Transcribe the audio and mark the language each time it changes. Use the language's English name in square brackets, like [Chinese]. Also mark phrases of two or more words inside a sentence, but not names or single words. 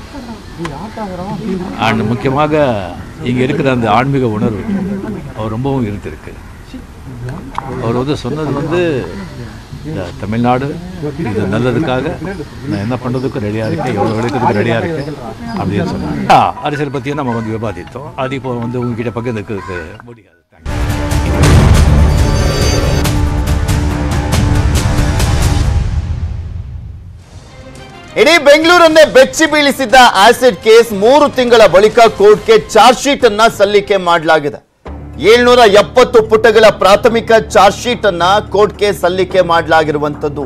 [Tamil] அண்ட் முக்கியமாக இங்கே இருக்கிற அந்த ஆன்மீக உணர்வு அவர் ரொம்பவும் இருந்திருக்கு. அவர் வந்து சொன்னது வந்து இந்த தமிழ்நாடு இது நல்லதுக்காக நான் என்ன பண்ணுறதுக்கு ரெடியாக இருக்கேன், எவ்வளோ உழைக்கிறதுக்கு ரெடியாக இருக்கேன் அப்படின்னு சொன்னாங்க. அரசியல் பற்றியும் நம்ம வந்து விவாதித்தோம். அது இப்போ வந்து உங்ககிட்ட பகிர்ந்துக்கிறதுக்கு முடியாது. [Kannada] ಇಡೀ ಬೆಂಗಳೂರನ್ನೇ ಬೆಚ್ಚಿ ಬೀಳಿಸಿದ್ದ [English] acid case [Kannada] 3 ತಿಂಗಳ ಬಳಿಕ ಕೋರ್ಟ್ಗೆ [English] charge sheet [Kannada] ಅನ್ನ ಸಲ್ಲಿಕೆ ಮಾಡಲಾಗಿದೆ. 770 ಪುಟಗಳ ಪ್ರಾಥಮಿಕ [English] charge sheet [Kannada] ಅನ್ನ ಕೋರ್ಟ್ಗೆ ಸಲ್ಲಿಕೆ ಮಾಡಲಾಗಿರುವಂತದ್ದು.